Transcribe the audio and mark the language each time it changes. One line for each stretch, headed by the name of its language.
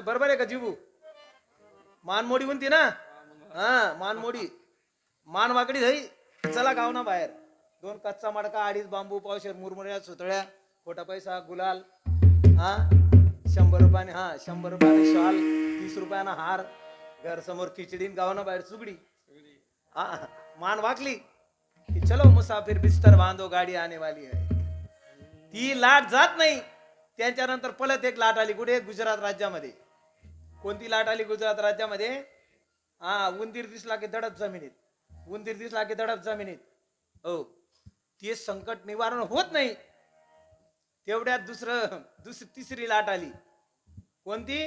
Marathi: बरोबर आहे का जीवू? मानमोडी म्हणती ना. हा मानमोडी. मान वाकडी झाली. चला गाव ना बाहेर. 2 कच्चा मडका 2.5 बांबू पावशेर मुरमुऱ्या सुतळ्या खोटा पैसा गुलाल. हा 100 रुपयाने. हा 100 रुपयाने शॉल 30 रुपयाना हार. घर समोर खिचडी. गावाना बाहेर सुगडी. हा मान वाकली की
Hindi: चलो मुसाफिर बिस्तर बांधो गाडी आने वाली है.
Marathi: ती लाट जात नाही. त्यांच्यानंतर परत एक लाट आली. कुठे? गुजरात राज्यामध्ये. कोणती लाट आली गुजरात राज्यामध्ये? हा उंदीर दिसला की धडक जमिनीत. उंदीर दिसला की धडक जमिनीत. हो ते संकट निवारण होत नाही. तेवढ्यात तिसरी लाट आली. कोणती?